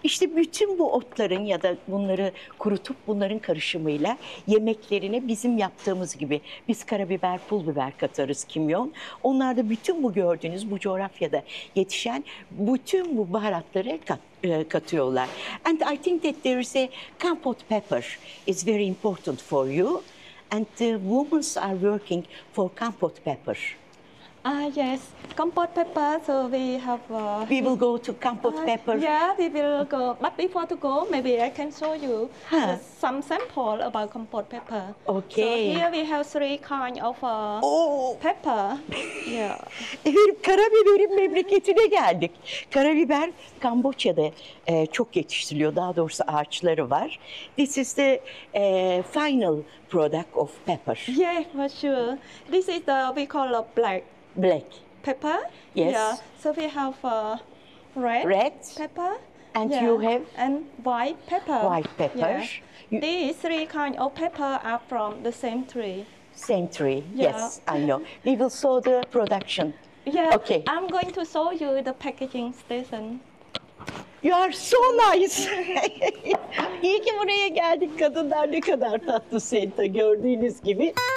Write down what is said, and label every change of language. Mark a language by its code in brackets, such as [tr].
[tr] İşte bütün bu otların ya da bunları kurutup bunların karışımıyla yemeklerine bizim yaptığımız gibi biz karabiber, pul biber katarız, kimyon. Onlar da bütün bu gördüğünüz bu coğrafyada yetişen bütün bu baharatları katıyorlar. [en] And I think that there is a compote pepper is very important for you. And the women are working for compote pepper. Yes, compote pepper, so we have... We will go to compote pepper. Yeah, we will go. But before to go, maybe I can show you some sample about compote pepper. Okay. So here we have 3 kinds of pepper. Yeah. [tr] Karabiberin memleketine geldik. Karabiber Kamboçya'da çok yetiştiriliyor. Daha doğrusu ağaçları var. [en] This is the final product of pepper. Yeah, for sure. This is the we call a black pepper. Yes. Yeah. So we have red pepper. And yeah. You have? And white pepper. White pepper. Yeah. These 3 kinds of pepper are from the same tree. Same tree. Yeah. Yes, I know. We will show the production. Yeah. Okay. I'm going to show you the packaging station. You are so nice. [tr] İyi ki buraya geldik kadınlar. Ne kadar tatlı Senta gördüğünüz gibi.